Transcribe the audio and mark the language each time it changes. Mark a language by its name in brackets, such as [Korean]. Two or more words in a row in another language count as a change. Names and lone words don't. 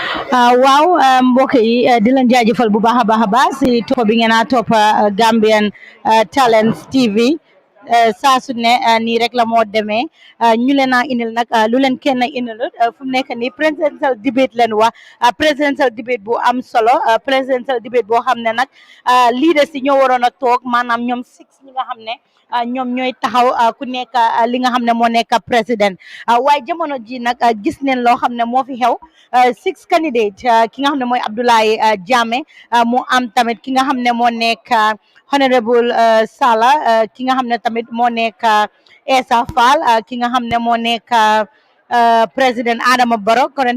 [Wolof] waaw mbokk yi di leen jaajëfal bu baax a baax si topp bi ngeen a topp Gambian Talents TV saa su ne nii rek la moo demee ñu leen a indil nag lu leen kenn indilut fu mu nekk nii [English] presidential debate [Wolof] leen wax [English] presidential debate [Wolof] bu am solo [English] presidential debate [Wolof] boo xam ne nag leaders yi ñoo waroon a toog maanaam ñoom six ñi nga xam ne ñoom ñooy taxaw ku nekk li nga xam ne moo nekk président waaye jamono ji nag gis neen loo xam ne moo fi xew [English] six candidate [Wolof] ki nga xam ne mooy Abdoulaye Jammeh mu am tamit ki nga xam ne moo nekk honorable Sala ki nga xam ne tamit moo nekk Essa Faal ki nga xam ne moo nekk président Adama Barrow current